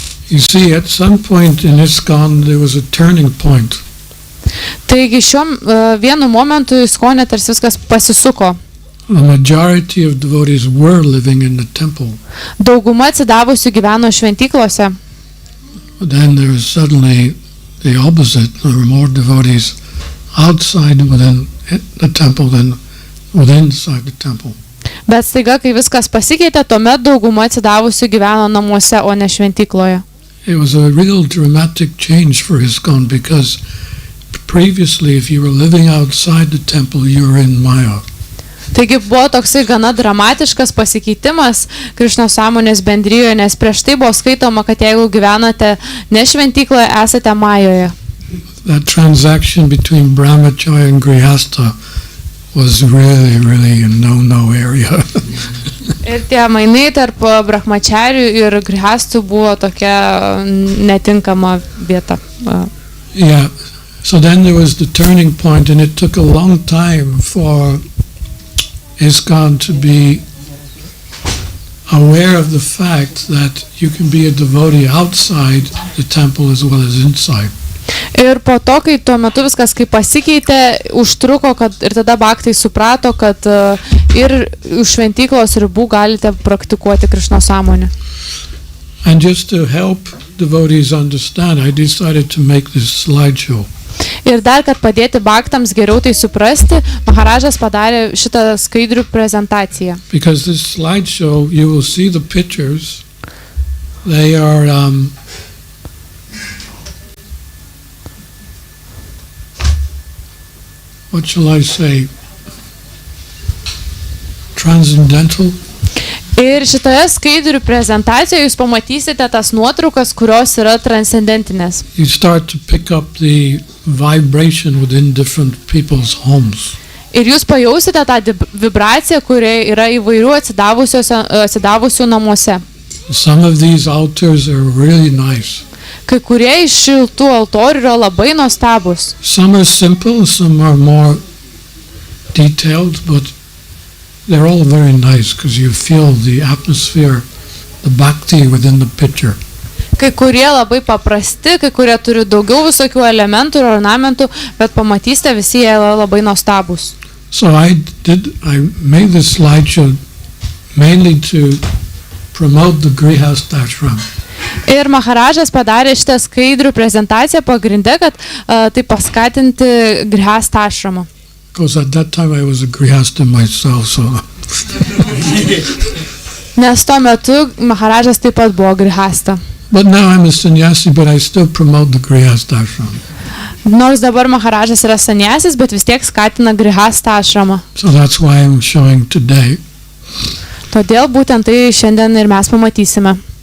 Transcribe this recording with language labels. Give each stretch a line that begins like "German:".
English: You see, at some point in ISKCON there was a turning point.
Lithuanian: Taigi vienu momentu ISKCON'e tarsi viskas pasisuko.
English: The majority of devotees were living in the temple.
Lithuanian: Dauguma atsidavusių gyveno šventyklose.
English: But then there was suddenly the opposite. There were more devotees outside within the temple than inside the temple.
Lithuanian: Bet staiga, kai viskas pasikeitė, tuomet dauguma atsidavusių gyveno namuose, o ne šventykloje.
English: It was a real dramatic change for ISKCON because previously if you were living outside the temple you were in Maya.
Lithuanian: Taigi buvo toksai gana dramatiškas pasikeitimas Krishnos sąmonės bendrijoje, nes prieš tai buvo skaitoma, kad jeigu gyvenate ne šventykloje, esate Majoje.
English: That transaction between brahmacharya and grihastha was really a no area.
Lithuanian: Ir tie mainai tarp brahmacharių ir grihastų buvo tokia netinkama vieta.
English: Yeah. So then there was the turning point, and it took a long time for ISKCON to be aware of the fact that you can be a devotee outside the temple as well as inside.
Lithuanian: Ir po to, kai tuo metu viskas kaip pasikeitė, užtruko, kad ir tada bhaktai suprato, kad ir už šventyklos ribų galite praktikuoti Krishno sąmonę.
English: And just to help devotees understand, I decided to make this slideshow.
Lithuanian: Ir dar, kad padėti bhaktams geriau tai suprasti, Maharajas padarė šitą skaidrių prezentaciją.
English: Because this slideshow, you will see the pictures. They are what shall I say? Transcendental.
Lithuanian: Ir šitoje skaidrių prezentacijoje jūs pamatysite tas nuotraukas, kurios yra transcendentinės.
English: You start to pick up the vibration within different people's homes.
Lithuanian: Ir jūs pajausite tą vibraciją, kuri yra įvairių atsidavusių namuose.
English: Some of these altars are really nice.
Lithuanian: Kai kurie iš šiltų altorių yra labai nuostabus.
English: Some are simple, some are more detailed, but they're all very nice because you feel the atmosphere, the bhakti within the picture.
Lithuanian: Kai kurie labai paprasti, kai kurie turi daugiau visokių elementų ir ornamentų, bet pamatysite, visi jie labai nuostabus.
English: So I made this slideshow mainly to promote the Grihastha ashram.
Lithuanian: Ir Maharajas padarė šitą skaidrių prezentaciją pagrinde, kad tai paskatinti Grihastha ashramą.
English: Because at that time I was a Grihastha myself, so.
Lithuanian: Nes tuo metu Maharajas taip pat buvo Grihastha.
English: But now I'm a sannyasi, but I still promote the Grihastha ashram.
Lithuanian: Nors dabar Maharajas yra sanyasis, bet vis tiek skatina Grihastha ashramą.
English: So that's why I'm showing today.
Lithuanian: Todėl būtent tai šiandien ir mes pamatysime.